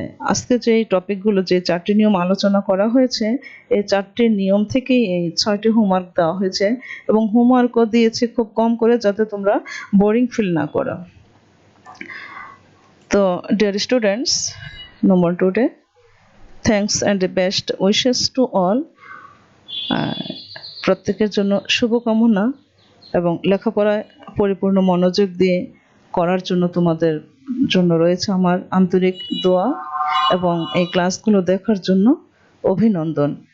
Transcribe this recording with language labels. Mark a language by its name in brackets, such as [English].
[Bangla] আজকে যে টপিকগুলো, যে 4টি নিয়ম আলোচনা করা হয়েছে, এই 4টি নিয়ম থেকেই এই 6টি হোমওয়ার্ক দেওয়া হয়েছে, এবং হোমওয়ার্কও দিয়েছি খুব কম করে যাতে তোমরা বোরিং ফিল না করো। [English] তো dear students, no more today. Thanks and the best wishes to all. [Bangla] প্রত্যেকের জন্য শুভকামনা, এবং লেখাপড়ায় পরিপূর্ণ মনোযোগ দিয়ে করার জন্য তোমাদের জন্য রয়েছে আমার আন্তরিক দোয়া, এবং এই ক্লাসগুলো দেখার জন্য অভিনন্দন।